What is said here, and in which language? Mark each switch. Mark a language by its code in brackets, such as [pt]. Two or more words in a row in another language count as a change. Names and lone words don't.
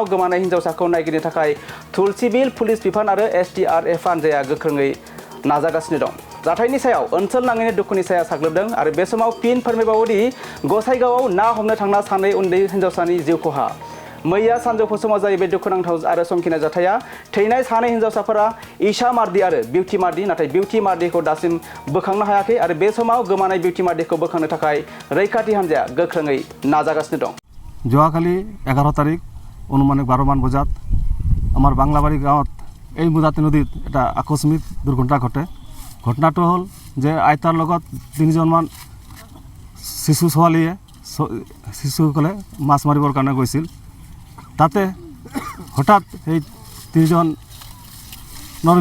[brx] गोमानाय हिनजावसाखौ नायगिरनो थाखाय तुलसिबिल पुलिस बिफान आरो एसडीआरएफ हानजाया गोख्रोङै नाजागासिनो दं जाथायनि सायाव ओनसोल नाङैनो दुखुनि साया साग्लोबदों आरो बे समाव फिन फोरमायबावोदि गसाइगावआव ना हमनो थांना सानै उन्दै हिनजावसानि जिउ खहा मैया सानजौफु समाव जायो बे दुखुनांथाव आरो समखिनाय जाथाया थैनाय सानै हिनजावसाफोरा ईशा मार्डि आरो बिउटि मार्डि नाथाय बिउटि मार्डिखौ दासिम बोखांनो हायाखै आरो बे समाव गोमानाय बिउटि मार्डिखौ बोखांनो थाखाय रैखाथि हानजाया गोख्रोङै नाजागासिनो दं [as] যোৱাকালি 11 তাৰিখ অনুমানিক 12 মান বজাত আমাৰ বাংলাবাৰী গাঁৱত এই মুদাতি নদীত এটা আকস্মিক দুৰ্ঘটনা ঘটে ঘটনাটো হ'ল যে আইতাৰ লগত 3জনমান শিশু ছোৱালীয়ে শিশুসকলে মাছ মাৰিবৰ কাৰণে গৈছিল তাতে হঠাৎ এই 3জনৰ